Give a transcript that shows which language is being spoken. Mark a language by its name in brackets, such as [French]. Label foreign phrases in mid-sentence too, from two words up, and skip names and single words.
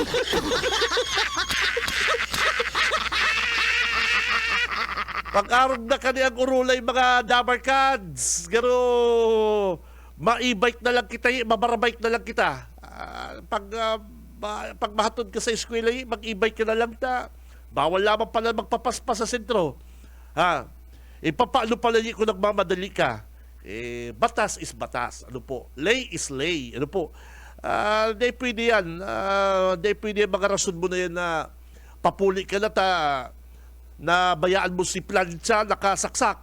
[Bikol] Pag-araw na ka ni ang urulay mga dabarkads, garo ma-e-bike na lang kita, mabarabike na lang kita. Pag mahatod ka sa eskwela, mag-e-bike ka na lang ta. Bawal lamang pala magpapaspas sa sentro. Paano pala kung nagmamadali ka? Batas is batas. Ano po? Lay is lay. Ano po? Di pwede yan. Di pwede mga rason mo na yan na papuli ka na na bayaan mo si plancha nakasaksak.